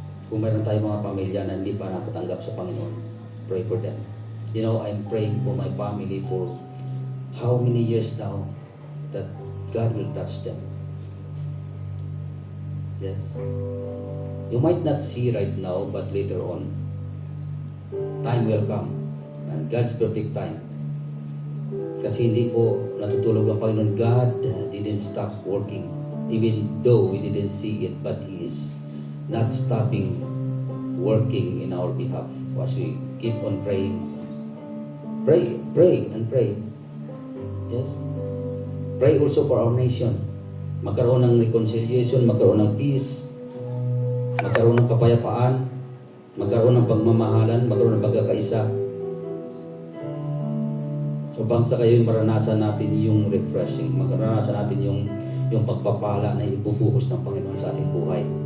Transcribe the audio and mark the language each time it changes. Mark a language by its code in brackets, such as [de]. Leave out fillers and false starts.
[tl] Kung meron tayong mga pamilya na hindi pa nakatanggap sa Panginoon, [en] pray for them. You know, I'm praying for my family for how many years now that God will touch them. Yes. You might not see right now, but later on, time will come. And God's perfect time. [tl] Kasi hindi po natutulog ang Panginoon. [en] God didn't stop working. Even though we didn't see it, but He is not stopping working in our behalf as we keep on praying. Pray and pray. Yes. Pray also for our nation. [tl] Magkaroon ng reconciliation, magkaroon ng peace, magkaroon ng kapayapaan, magkaroon ng pagmamahalan, magkaroon ng pagkakaisa. Upang sa kayo maranasan natin yung refreshing, maranasan natin yung yung pagpapala na ibubuhos ng Panginoon sa ating buhay.